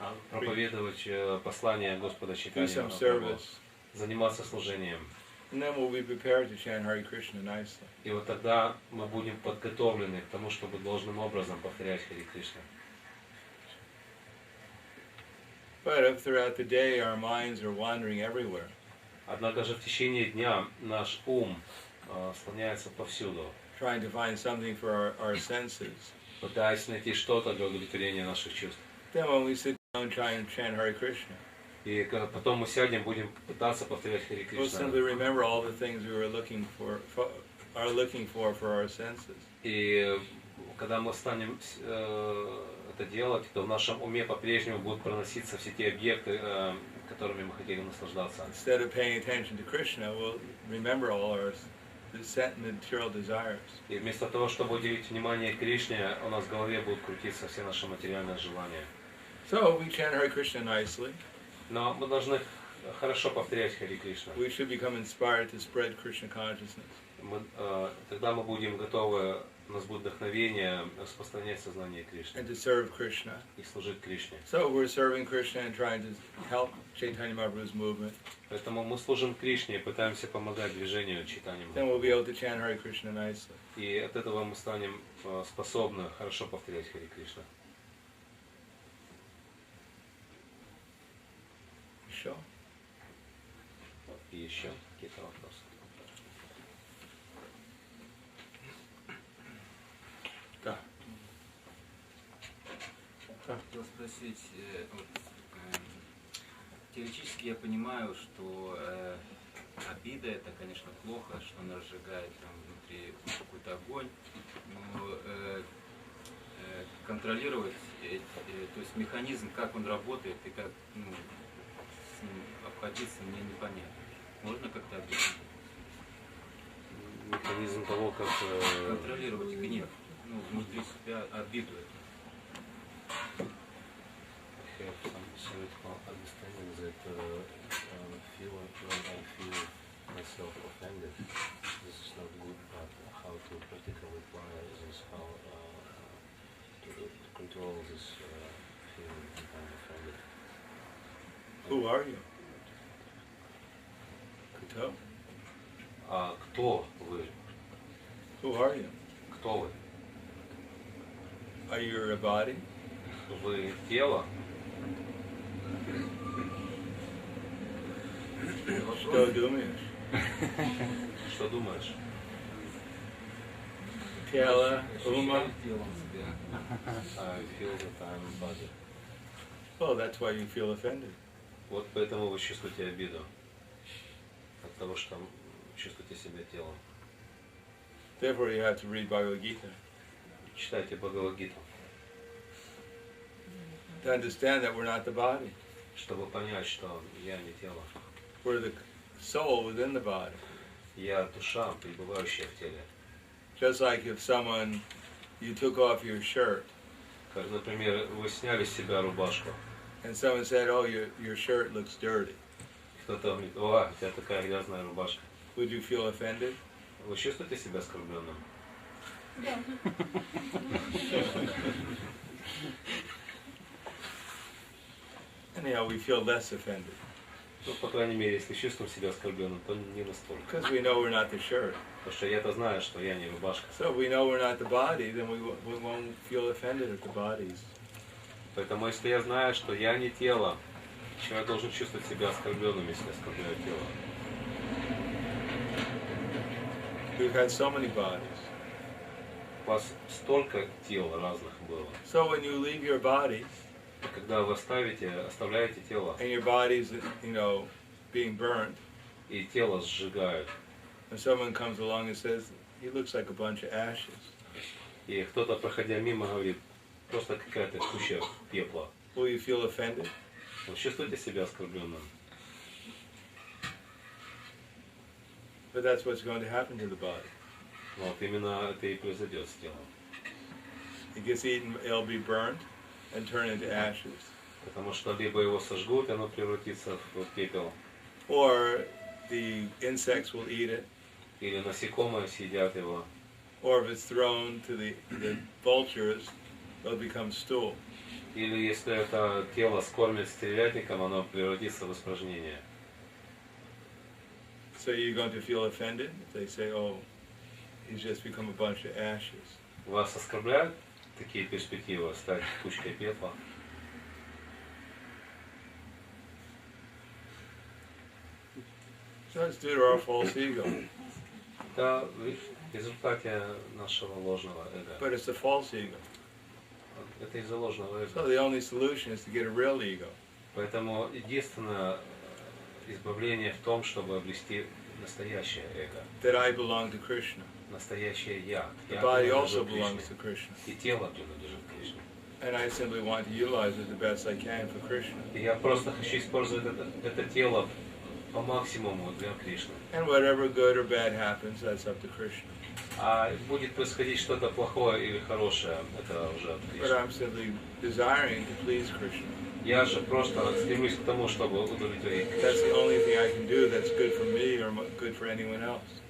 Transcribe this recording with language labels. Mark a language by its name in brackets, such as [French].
[Russian] Проповедовать послание Господа [English] Do [Russian] Чайтаньи [English] some [Russian] Махапрабху. [English] service. [Russian] Заниматься служением. [English] And then we'll be prepared to chant Hare Krishna nicely. [Russian] И вот тогда мы будем подготовлены к тому, чтобы должным образом повторять Хари Кришна. [English] But if throughout the day our minds are wandering everywhere, [Russian] Однако же в течение дня наш ум склоняется повсюду, [English] trying to find something for our senses, [Russian] пытаясь найти что-то для удовлетворения наших чувств. [English] then when we sit down and try and chant Hare Krishna, [Russian] И потом мы сядем, будем пытаться повторять Хари [English] we'll [Russian] Кришна. [English] simply remember all the things we were looking for our senses. [Russian] И когда мы станем это делать, то в нашем уме по-прежнему будут проноситься все те объекты, которыми мы хотели наслаждаться. [English] Instead of paying attention to Krishna, we'll remember all our material desires. [Russian] И вместо того, чтобы уделить внимание Кришне, у нас в голове будут крутиться все наши материальные желания. [English] So we chant Hare Krishna nicely. [Russian] Но мы должны хорошо повторять Хари Кришна. [English] We should become inspired to spread Krishna consciousness. [Russian] Тогда мы будем готовы, у нас будет вдохновение распространять сознание Кришны [English] And to serve Krishna. [Russian] и служить Кришне. [English] So we're serving Krishna and trying to help Chaitanya Mahaprabhu's movement. [Russian] Поэтому мы служим Кришне и пытаемся помогать движению Чайтаньи [English] Then we'll be [Russian] Махапрабху. [English] able to chant Hare Krishna nicely. [Russian] И от этого мы станем способны хорошо повторять Хари Кришна. [English] Sure. [Russian] И еще какие-то вопросы? Да. Хотел спросить, теоретически я понимаю, что обида это, конечно, плохо, что она разжигает там внутри какой-то огонь, но контролировать, то есть механизм, как он работает и как с ним обходиться, мне непонятно. Можно как-то объяснить? Механизм того, как Контролировать гнев, внутри себя обиду. [English] have some theoretical understanding that when I feel myself offended, this is not good, but how to practically apply this, how to control this feeling when I'm offended. Who are you? [Russian] Kuto? Кто вы? [English] Who are you? [Russian] Кто вы? [English] Are you a body? [Russian] Вы тело? Что думаешь? Что думаешь? Тело, ума? [English] I feel that I'm body. Well, that's why you feel offended. [Russian] Вот поэтому вы чувствуете обиду. От того, что чувствуете себя телом. [English] Therefore, you have to read Bhagavad Gita. [Russian] Читайте Бхагавад-гиту. [English] to understand that we're not the body. [Russian] Чтобы понять, что я не тело. [English] We're the soul within the body. [Russian] Я душа, пребывающая в теле. [English] Just like if someone, you took off your shirt. [Russian] Как, например, вы сняли с себя рубашку. [English] And someone said, oh, your shirt looks dirty. [Russian] Кто-то говорит, о, у тебя такая грязная рубашка. [English] Would you feel offended? [Russian] Вы чувствуете себя оскорбленным? Да. [English] Anyhow, we feel less offended. [Russian] Ну, по крайней мере, если чувствуем себя оскорбленным, то не настолько. [English] Because we know we're not the shirt. [Russian] Потому что я-то знаю, что я не рубашка. [English] So if we know we're not the body, then we won't feel offended at the bodies. [Russian] Поэтому если я знаю, что я не тело, почему я должен чувствовать себя оскорбленным, если оскорбляю тело? [English] We've had so many bodies. [Russian] У вас столько тел разных было. [English] So when you leave your body, [Russian] Когда вы оставляете тело, [English] and your body's, being burnt, [Russian] и тело сжигают, [English] and someone comes along and says, he looks like a bunch of ashes. [Russian] и кто-то, проходя мимо, говорит, просто какая-то куча пепла. [English] Will you feel offended? [Russian] Вы чувствуете себя оскорбленным? [English] But that's what's going to happen to the body. [Russian] Вот именно это и произойдет с телом. [English] It gets eaten, it'll be burnt and turn into ashes. [Russian] Потому что либо его сожгут, и оно превратится в пепел, [English] Or the insects will eat it, [Russian] или насекомые съедят его, [English] or if it's thrown to the vultures, it'll become stool. [Russian] или если это тело скормят стервятником, оно превратится в испражнение. [English] So you're going to feel offended if they say, oh, he's just become a bunch of ashes. [Russian] Вас оскорбляют такие перспективы, стать кучкой пепла? [English] So it's due to our false ego. [Russian] Это в результате нашего ложного эго. [English] But it's a false ego. [Russian] Это из-за ложного эго. [English] So the only solution is to get a real ego. [Russian] Поэтому единственное избавление в том, чтобы обрести настоящее эго. [English] That I belong to Krishna. [Russian] Настоящее я. [English] The [Russian] Я [English] body [Russian] принадлежу [English] also belongs [Russian] Кришне. [English] to Krishna. [Russian] И тело принадлежит Кришне. [English] And I simply want to utilize it the best I can for Krishna. [Russian] И я просто хочу использовать это тело по максимуму для Кришны. [English] And whatever good or bad happens, that's up to Krishna. [Russian] А будет происходить что-то плохое или хорошее, это уже от [English] But [Russian] Кришны. [English] I'm simply desiring to please Krishna. [Russian] Я же просто стремлюсь к тому, чтобы удовлетворить [English] That's the [Russian] Кришну. [English] only thing I can do that's good for me or good for anyone else.